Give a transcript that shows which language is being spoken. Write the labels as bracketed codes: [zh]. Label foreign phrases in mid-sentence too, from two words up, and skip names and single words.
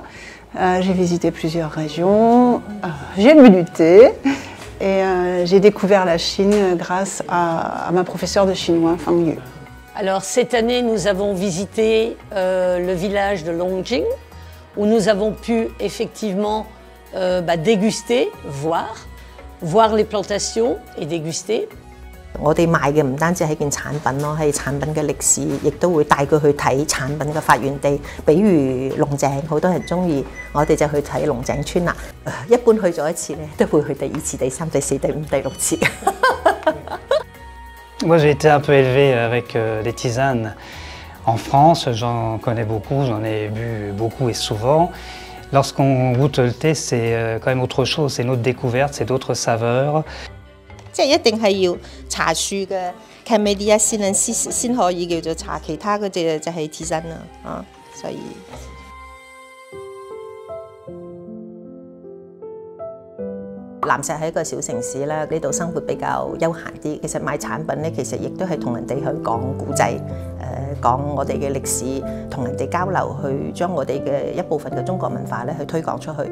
[fr] J'ai visité plusieurs régions, j'ai bu du thé et j'ai découvert la Chine grâce à ma professeure de chinois, Fang Yu. Alors cette année, nous avons visité le village de Longjing où nous avons pu effectivement déguster, voir les plantations et déguster. [yue] 我哋賣嘅唔單止係件產品咯，係產品嘅歷史，亦都會帶佢去睇產品嘅發源地。比如龍井，好多人中意，我哋就去睇龍井村啦。一般去咗一次咧，都會去第2次、第3、第4、第5、第6次。 [fr] Moi j'ai été un peu élevé avec les tisanes. En France, j'en connais beaucoup, j'en ai bu beaucoup et souvent. Lorsqu'on goûte le thé, c'est quand même autre chose, c'est une autre découverte, c'est d'autres saveurs. [yue] 即係一定係要茶樹嘅 Camellia sinensis 先可以叫做茶，其他嗰隻就係tisane啦，啊，所以。南石係一個小城市啦，呢度生活比較悠閒啲。其實買產品咧，其實亦都係同人哋去講古仔，講我哋嘅歷史，同人哋交流，去將我哋嘅一部分嘅中國文化咧去推廣出去。